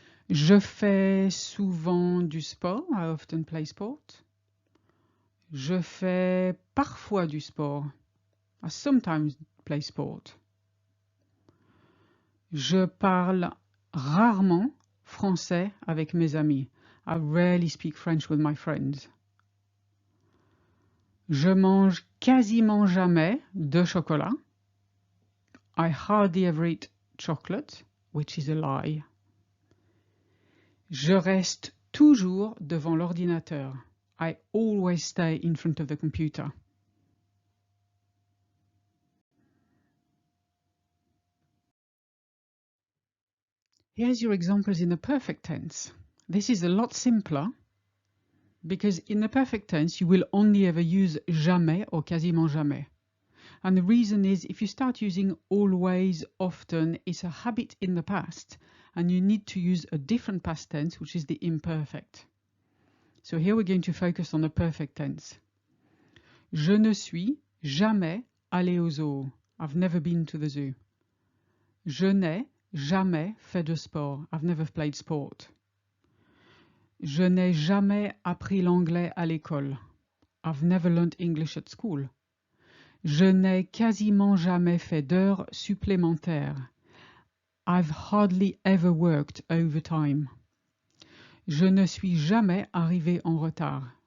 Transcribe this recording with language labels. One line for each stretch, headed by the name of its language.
French: Je fais souvent du sport.
English: I often play sport.
French: Je fais parfois du sport.
English: I sometimes play sport.
French: Je parle rarement français avec mes amis.
English: I rarely speak French with my friends.
French: Je mange quasiment jamais de chocolat.
English: I hardly ever eat chocolate, which is a lie.
French: Je reste toujours devant l'ordinateur.
English: I always stay in front of the computer. Here's your examples in the perfect tense. This is a lot simpler because in the perfect tense you will only ever use jamais or quasiment jamais. And the reason is if you start using always, often, it's a habit in the past and you need to use a different past tense, which is the imperfect. So here we're going to focus on the perfect tense.
French: Je ne suis jamais allé au zoo.
English: I've never been to the zoo.
French: Je n'ai jamais fait de sport.
English: I've never played sport.
French: Je n'ai jamais appris l'anglais à l'école.
English: I've never learned English at school.
French: Je n'ai quasiment jamais fait d'heures supplémentaires.
English: I've hardly ever worked overtime.
French: Je ne suis jamais arrivé en retard.